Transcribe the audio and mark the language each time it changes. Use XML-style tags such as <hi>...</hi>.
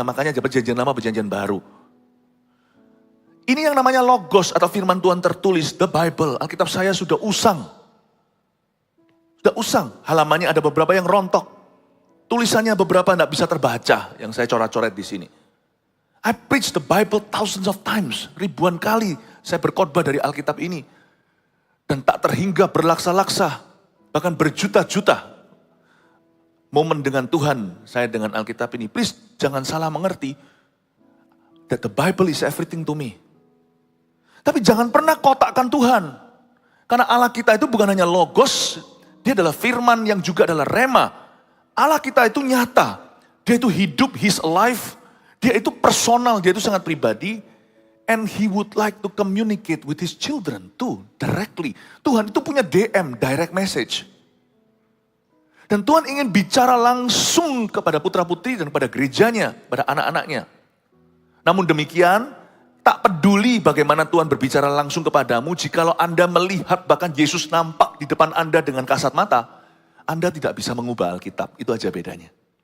<id>Makanya perjanjian lama, perjanjian baru. Ini yang namanya logos atau firman Tuhan tertulis, the Bible. Alkitab saya sudah usang. Sudah usang. Halamannya ada beberapa yang rontok. Tulisannya beberapa tidak bisa terbaca yang saya coret-coret di sini.</id> <en>I preach the Bible thousands of times.</en> <id>Ribuan kali saya berkhotbah dari Alkitab ini. Dan tak terhingga berlaksa-laksa. Bahkan berjuta-juta momen dengan Tuhan saya dengan Alkitab ini. Please jangan salah mengerti.</id> <en>That the Bible is everything to me.</en> <id>Tapi jangan pernah kotakkan Tuhan. Karena Allah kita itu bukan hanya logos, dia adalah firman yang juga adalah rema. Allah kita itu nyata. Dia itu hidup,</id> <en>he's alive.</en> <id>Dia itu personal, dia itu sangat pribadi.</id> <en>And he would like to communicate with his children too, directly.</en> <id>Tuhan itu punya DM, direct message. Dan Tuhan ingin bicara langsung kepada putra-putri dan kepada gerejanya, pada anak-anaknya. Namun demikian, tak peduli bagaimana Tuhan berbicara langsung kepadamu, jikalau Anda melihat bahkan Yesus nampak di depan Anda dengan kasat mata, Anda tidak bisa mengubah Alkitab, itu aja bedanya.</id>